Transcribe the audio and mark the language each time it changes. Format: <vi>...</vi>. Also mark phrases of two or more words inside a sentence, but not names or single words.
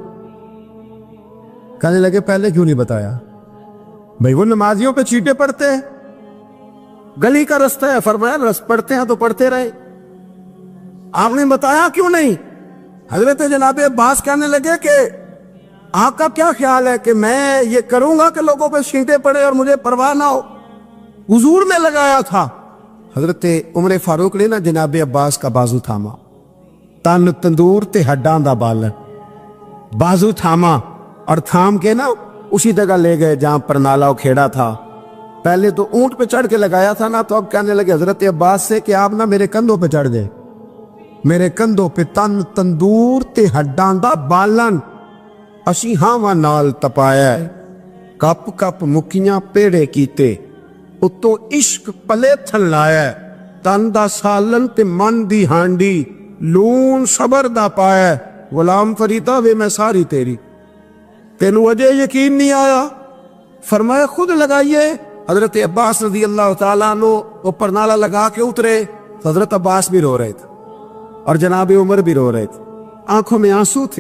<ur>کہنے لگے پہلے کیوں نہیں بتایا؟ بھئی وہ نمازیوں پہ چیٹے پڑتے ہیں، گلی کا رستہ ہے، فرمایا رست پڑتے ہیں تو پڑھتے رہے، آپ نے بتایا کیوں نہیں؟ حضرت جناب عباس کہنے لگے کہ آپ کا کیا خیال ہے کہ میں یہ کروں گا کہ لوگوں پہ چیٹے پڑے اور مجھے پرواہ نہ ہو؟ حضور نے لگایا تھا۔ حضرت عمر فاروق نے نا جناب عباس کا بازو تھاما،</ur> <pa>تن تندور تے ہڈاں دا بالن،</pa> <ur>بازو تھاما اور تھام کے نا اسی جگہ لے گئے جہاں پر نالا و کھیڑا تھا۔ پہلے تو اونٹ پہ چڑھ کے لگایا تھا نا، تو اب کہنے لگے حضرت عباس سے کہ آپ نا میرے کندھوں پہ چڑھ گئے، میرے کندھوں پہ</ur> <pa>تن تندور تے ہڈاں دا بالن، اسی ہاواں نال تپایا، کپ کپ مکیاں پیڑے کیتے، اتوں عشق پلے تھن لایا، تن دا سالن تے من دی ہانڈی، لون صبر دا پایا، غلام فریدا وے میں ساری تیری، تینوں وجہ یقین نہیں آیا؟</pa> <ur>فرمایا خود لگائیے۔ حضرت عباس رضی اللہ تعالیٰ عنہ اوپر نالا لگا کے اترے، حضرت عباس بھی رو رہے تھے اور جناب عمر بھی رو رہے تھے، آنکھوں میں آنسو تھے۔</ur>